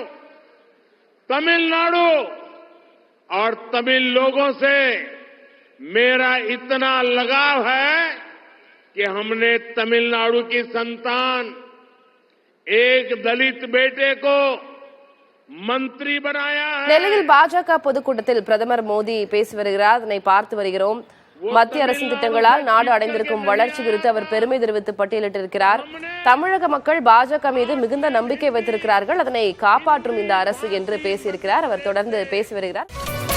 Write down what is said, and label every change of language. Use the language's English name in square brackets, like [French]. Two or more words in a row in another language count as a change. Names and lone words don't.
[Hindi] तमिलनाडु और तमिल लोगों से मेरा इतना लगाव है कि हमने तमिलनाडु की संतान एक दलित बेटे को मंत्री बनाया है। [Tamil] நெல்லையில் பாஜக பொதுக்கூட்டத்தில் பிரதமர் மோடி பேசி வருகிறார். அதனை பார்த்து வருகிறோம். மத்திய அரசின் திட்டங்களால் நாடு அடைந்திருக்கும் வளர்ச்சி குறித்து அவர் பெருமை தெரிவித்து பட்டியலிட்டிருக்கிறார். தமிழக மக்கள் பாஜக மீது மிகுந்த நம்பிக்கை வைத்திருக்கிறார்கள், அதனை காப்பாற்றும் இந்த அரசு என்று பேசியிருக்கிறார். அவர் தொடர்ந்து பேசி வருகிறார்.